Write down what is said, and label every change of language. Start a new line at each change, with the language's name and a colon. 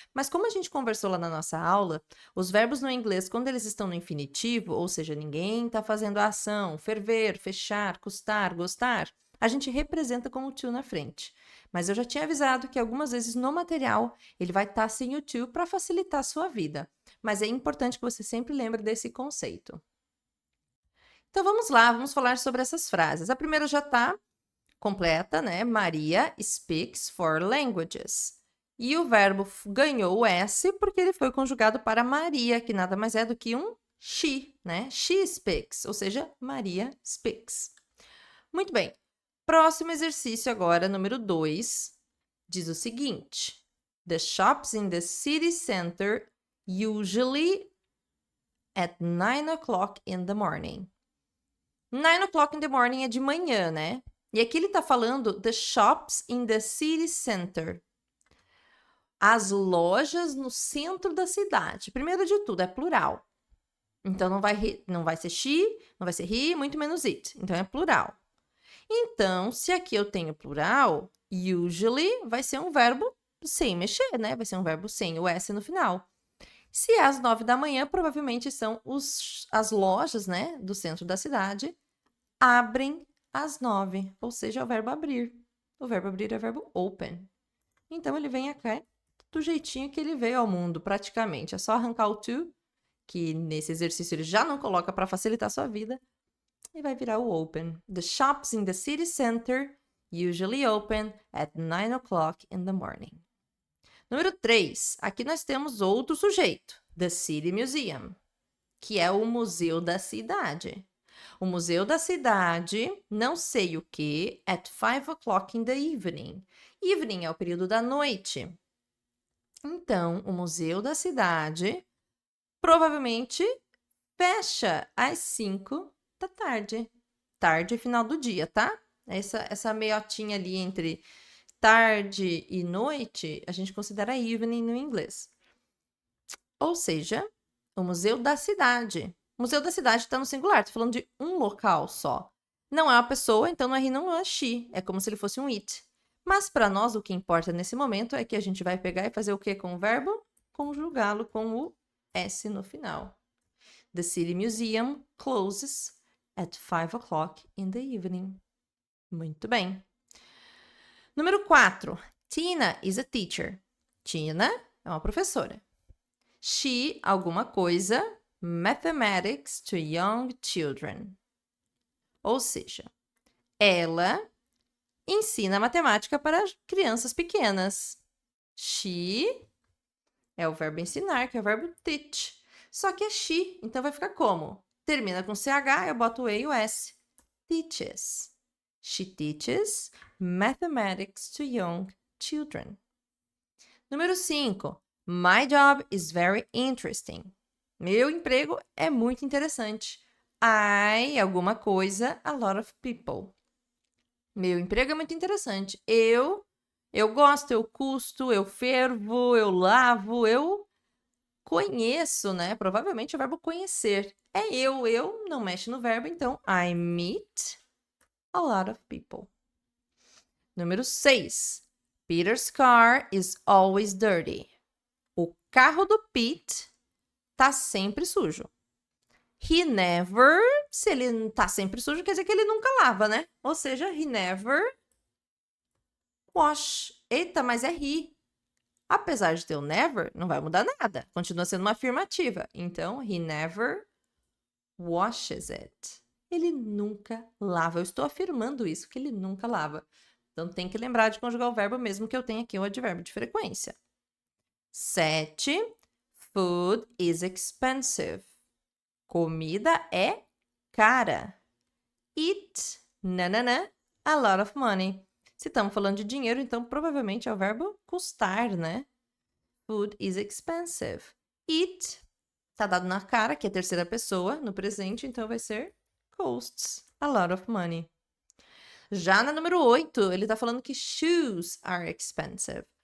Portuguese: Mas como a gente conversou lá na nossa aula, os verbos no inglês, quando eles estão no infinitivo, ou seja, ninguém está fazendo a ação, ferver, fechar, custar, gostar, a gente representa com o to na frente. Mas eu já tinha avisado que algumas vezes no material ele vai estar sem o to para facilitar a sua vida. Mas é importante que você sempre lembre desse conceito. Então vamos lá, vamos falar sobre essas frases. A primeira já está completa, né?
English: Maria speaks 4 languages.
Portuguese: E o verbo ganhou o S porque ele foi conjugado para Maria, que nada mais é do que um she, né?
English: She speaks,
Portuguese: ou seja,
English: Maria speaks.
Portuguese: Muito bem. Próximo exercício agora, número 2, diz o seguinte:
English: The shops in the city center usually at 9 o'clock in the morning. 9 o'clock in the morning
Portuguese: é de manhã, né? E aqui ele está falando
English: the shops in the city center.
Portuguese: As lojas no centro da cidade. Primeiro de tudo, é plural. Então, não vai ser she, não vai ser he, muito menos it. Então, é plural. Então, se aqui eu tenho plural, usually vai ser um verbo sem mexer, né? Vai ser um verbo sem o S no final. Se é às 9 da manhã, provavelmente são as lojas, né, do centro da cidade, abrem às 9, ou seja, é o verbo abrir. O verbo abrir é o verbo open. Então, ele vem aqui do jeitinho que ele veio ao mundo, praticamente. É só arrancar o to, que nesse exercício ele já não coloca para facilitar a sua vida, e vai virar o open.
English: The shops in the city center usually open at 9 o'clock in the morning.
Portuguese: Número 3. Aqui nós temos outro sujeito, the City Museum, que é o museu da cidade. O museu da cidade, não sei o que,
English: at 5 o'clock in the evening.
Portuguese: Evening é o período da noite. Então, o museu da cidade provavelmente fecha às 5 da tarde. Tarde é final do dia, tá? Essa meiotinha ali entre tarde e noite, a gente considera evening no inglês. Ou seja, o museu da cidade. O museu da cidade está no singular, estou falando de um local só. Não é uma pessoa, então não é he, não é she. É como se ele fosse um it. Mas para nós, o que importa nesse momento é que a gente vai pegar e fazer o que com o verbo? Conjugá-lo com o S no final.
English: The City Museum closes at 5 o'clock in the evening.
Portuguese: Muito bem. Número 4.
English: Tina is a teacher. Tina é uma professora. She,
Portuguese: alguma coisa,
English: mathematics to young children.
Portuguese: Ou seja, ela ensina matemática para crianças pequenas. She é o verbo ensinar, que é o verbo teach. Só que é she, então vai ficar como? Termina com CH, eu boto o E e o S. Teaches.
English: She teaches mathematics to young children.
Portuguese: Número 5.
English: My job is very interesting.
Portuguese: Meu emprego é muito interessante.
English: I,
Portuguese: alguma coisa,
English: a lot of people.
Portuguese: Meu emprego é muito interessante. Eu gosto, eu custo, eu fervo, eu lavo, eu conheço, né? Provavelmente é o verbo conhecer. É eu não mexe no verbo, então
English: I meet a lot of people.
Portuguese: Número 6.
English: Peter's car is always dirty.
Portuguese: O carro do Pete tá sempre sujo.
English: He never,
Portuguese: se ele tá sempre sujo, quer dizer que ele nunca lava, né? Ou seja,
English: he never wash.
Portuguese: Eita, mas é he. Apesar de ter o never, não vai mudar nada. Continua sendo uma afirmativa. Então, he never washes it. Ele nunca lava. Eu estou afirmando isso, que ele nunca lava. Então, tem que lembrar de conjugar o verbo mesmo que eu tenha aqui o advérbio de frequência.
English: 7. Food is expensive.
Portuguese: Comida é cara.
English: Eat, nananã, a lot of money.
Portuguese: Se estamos falando de dinheiro, então provavelmente é o verbo custar, né?
English: Food is expensive. Eat,
Portuguese: tá dado na cara, que é a terceira pessoa, no presente, então vai ser
English: costs a lot of money.
Portuguese: Já na número 8, ele tá falando que
English: shoes are expensive.